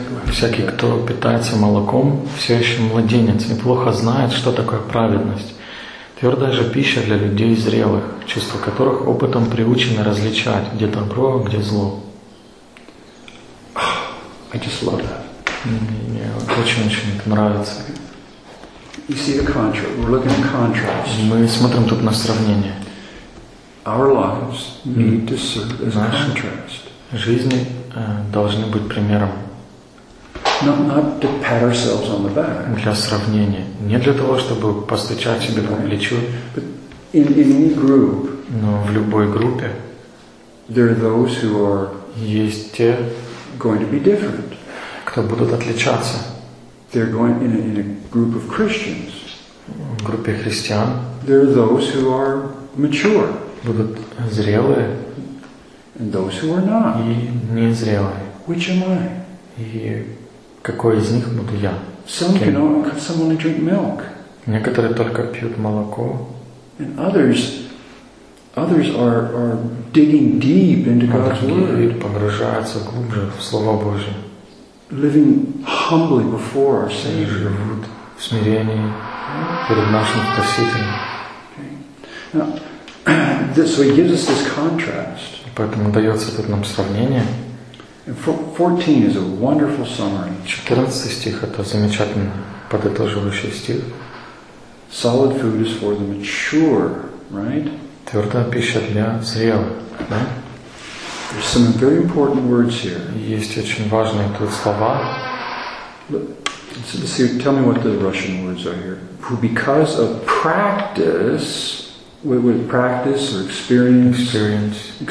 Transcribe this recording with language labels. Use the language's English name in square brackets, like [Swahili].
[Russian] Всякий, хто питається молоком, все ще младенець і плохо знає, що таке праведність. Твёрда же пища для людей зрелых, чувства которых опытом приучены различать, где добро, где зло. [English] I just love that. [Russian] Мне очень-очень нравится. [English] You see the contrast. We're looking at contrast. [Russian] Мы смотрим тут на сравнение. [English] Our lives need to serve as contrast. [Russian] Жизни должны быть примером. [English] Not to pat ourselves on the back. [Russian] Для сравнения. Не для того, чтобы постучать себе по плечу. [English] But in any group. [Russian] Но в любой группе. [English] There are those who are. [Russian] Есть те. [English] Going to be different. [Russian] Кто будут отличаться. [English] They're going in a group of Christians. [Russian] В группе христиан. [English] There are those who are mature. [Russian] Будут зрелые. [English] And those who are not. [Russian] И незрелые. [English] Which am I? [Russian] И какой из них буду я? [English] Some only drink milk. [Russian] Некоторые только пьют молоко. [English] And others are digging deep into God's word. [Russian] Погружаются глубже в Слово Божие. [English] Living humbly before our Savior. [Russian] В смирении перед нашим Спасителем. [English] Okay. Now, so He gives us this contrast. [Russian] Поэтому дается тут нам сравнение. [English] 14 is a wonderful summary. [Russian] 14 стих – это замечательный подытоживающий стих. [English] Solid food is for the mature, right? [Russian] Твердая пища для зрелых, да? [English] There's some very important words here. [Russian] Есть очень важные тут слова. [English] So, tell me what the Russian words are here. Who, because of practice, with practice or experience.